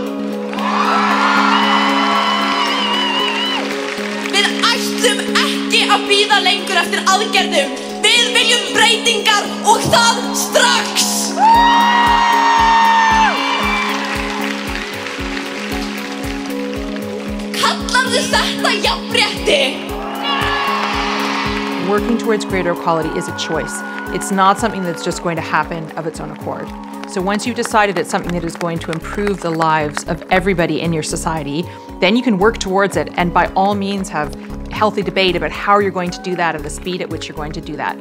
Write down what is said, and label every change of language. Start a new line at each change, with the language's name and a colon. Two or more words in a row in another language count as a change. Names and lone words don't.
Icelandic: Við ætlum ekki að bíða lengur eftir aðgerðum. Við viljum breytingar og það strax! Kallarðu þetta jafnrétti?
English: Working towards greater equality is a choice. It's not something that's just going to happen of its own accord. So once you've decided it's something that is going to improve the lives of everybody in your society, then you can work towards it and by all means have healthy debate about how you're going to do that and the speed at which you're going to do that.